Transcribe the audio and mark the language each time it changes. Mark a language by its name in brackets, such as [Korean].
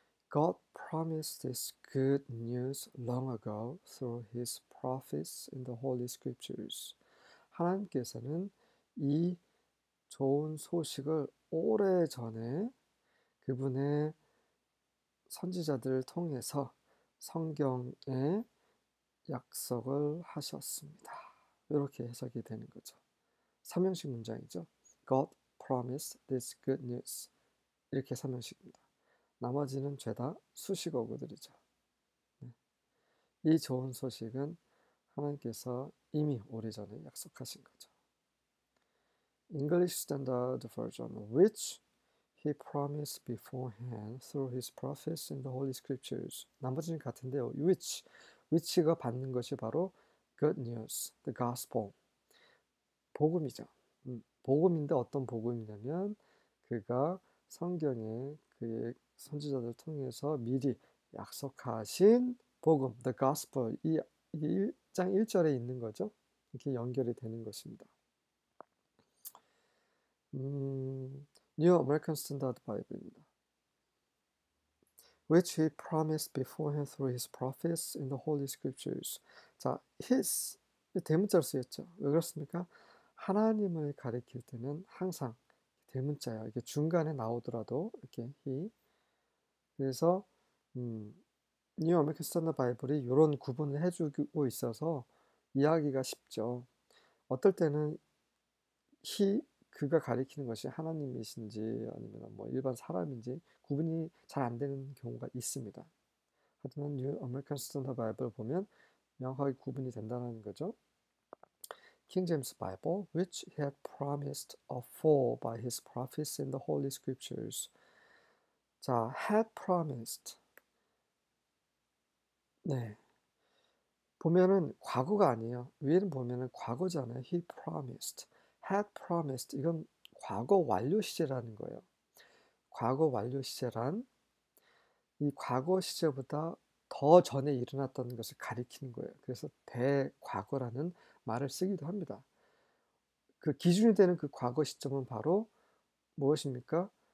[English] God promised this good news long ago through his prophets in the Holy Scriptures. [Korean] 하나님께서는 이 좋은 소식을 오래전에 그분의 선지자들을 통해서 성경에 약속을 하셨습니다. 이렇게 해석이 되는 거죠. 3형식 문장이죠. [English] God promised this good news. [Korean] 이렇게 3형식입니다. 나머지는 죄다 수식어구들이죠. 이 좋은 소식은 하나님께서 이미 오래전에 약속하신 거죠. [English] English Standard Version, which he promised beforehand through his prophets in the Holy Scriptures. [Korean] 나머지는 같은데요. which가 받는 것이 바로 [English] good news, the gospel. [Korean] 복음이죠. 복음인데 어떤 복음이냐면 그가 성경에 그의 선지자들을 통해서 미리 약속하신 복음, [English] the gospel, [Korean] 이 1장 1절에 있는 거죠. 이렇게 연결이 되는 것입니다. New American Standard Bible입니다. [English] Which he promised beforehand through his prophets in the Holy Scriptures. [Korean] 자, his 대문자로 쓰였죠. 왜 그렇습니까? 하나님을 가리킬 때는 항상 대문자야. 이게 중간에 나오더라도 이렇게 he. 그래서 뉴 아메리칸 스탠더드 바이블이 이런 구분을 해주고 있어서 이해하기가 쉽죠. 어떨 때는 그가 가리키는 것이 하나님이신지 아니면 일반 사람인지 구분이 잘 안 되는 경우가 있습니다. 하지만 뉴 아메리칸 스탠더드 바이블 보면 명확하게 구분이 된다는 거죠. [English] King James Bible, which he had promised afore by his prophets in the Holy Scriptures. 자, had promised. [Korean] 네. 보면은 과거가 아니에요. 위에는 보면은 과거잖아요. [English] He promised, had promised. [Korean] 이건 과거 완료 시제라는 거예요. 과거 완료 시제란 이 과거 시제보다 더 전에 일어났던 것을 가리키는 거예요. 그래서 대과거라는 말을 쓰기도 합니다. 그 기준이 되는 그 과거 시점은 바로 무엇입니까?